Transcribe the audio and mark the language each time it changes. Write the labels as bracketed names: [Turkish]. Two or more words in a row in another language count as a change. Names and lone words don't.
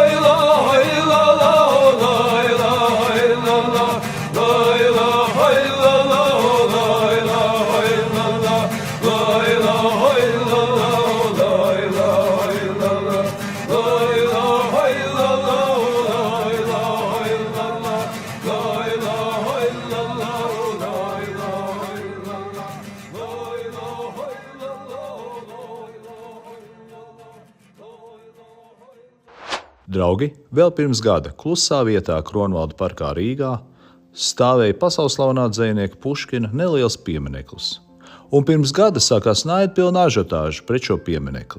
[Arabic] إله إلا الله لا إله إلا الله لا إله إلا الله لا إله إلا الله لا إله إلا الله لا إله إلا الله لا إله إلا الله لا إله إلا الله لا إله إلا الله لا إله إلا الله لا إله [Latvian] Draugi, vēl pirms gada klusā vietā Kronvalda parkā Rīgā stāvēja pasaulslavenā dzejnieka Puškina neliels piemineklis. Un pirms gada sākās naidpilna ažiotāža pret šo pieminekli.